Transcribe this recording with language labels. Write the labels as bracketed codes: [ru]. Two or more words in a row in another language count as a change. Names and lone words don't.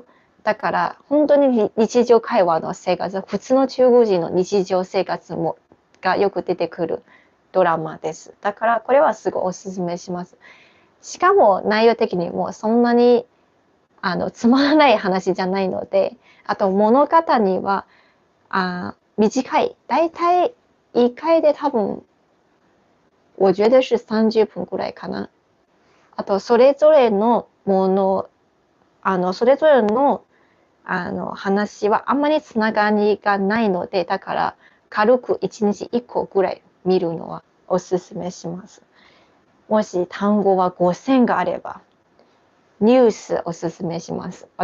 [ja] だから本当に日常会話の生活、普通の中国人の日常生活がよく出てくるドラマです。だからこれはすごいおすすめします。しかも内容的にもそんなにつまらない話じゃないので、あと物語は短い。だいたい1回で多分 [zh] 我觉得是 [ja] 30 分くらいかな。あとそれぞれのもの、それぞれの話はあんまりつながりがないので、だから軽く1日1個ぐらい見るのはおすすめします。もし単語は5000があれば、ニュースおすすめします。